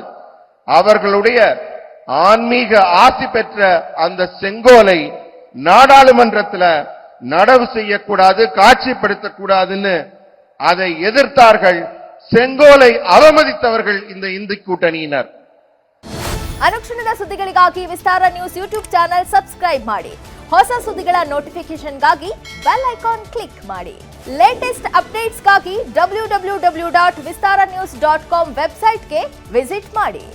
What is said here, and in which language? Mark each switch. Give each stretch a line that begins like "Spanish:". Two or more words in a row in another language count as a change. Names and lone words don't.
Tamil: அவர்களுடைய ஆன்மீக ஆசி பெற்ற அந்த செங்கோலை நாடாளுமன்றத்தில் நடவு செய்யக்கூடாது, காட்சிப்படுத்தக்கூடாதுன்னு அதை எதிர்த்தார்கள். செங்கோலை அவமதித்தவர்கள் இந்த இந்தி கூட்டணியினர்.
Kannada: ಅನುಕ್ಷಣದ ಸುದ್ದಿಗಳಿಗಾಗಿ ವಿಸ್ತಾರ ನ್ಯೂಸ್
English: YouTube channel subscribe
Kannada: ಮಾಡಿ. ಹೊಸ ಸುದ್ದಿಗಳ ನೋಟಿಫಿಕೇಶನ್ಗಾಗಿ
English: bell icon click
Kannada: ಮಾಡಿ.
English: latest updates
Kannada: www.vistaranews.com
English: website visit
Kannada: ಮಾಡಿ.